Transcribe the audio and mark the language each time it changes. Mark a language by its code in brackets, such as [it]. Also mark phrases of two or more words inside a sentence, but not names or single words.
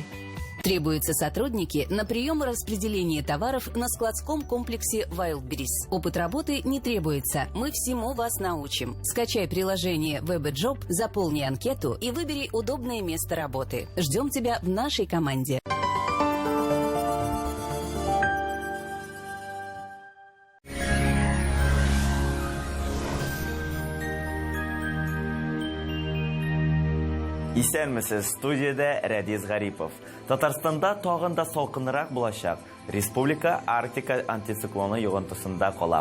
[ru] Требуются сотрудники на прием и распределение товаров на складском комплексе Wildberries. Опыт работы не требуется, мы всему вас научим. Скачай приложение WebJob, заполни анкету и выбери удобное место работы. Ждем тебя в нашей команде. [tt] Исәнмесез, студияда Рәдиз Гарипов. Татарстанда тагын да салкынрак булачак. Республика Арктика антициклоны йогынтысында кала.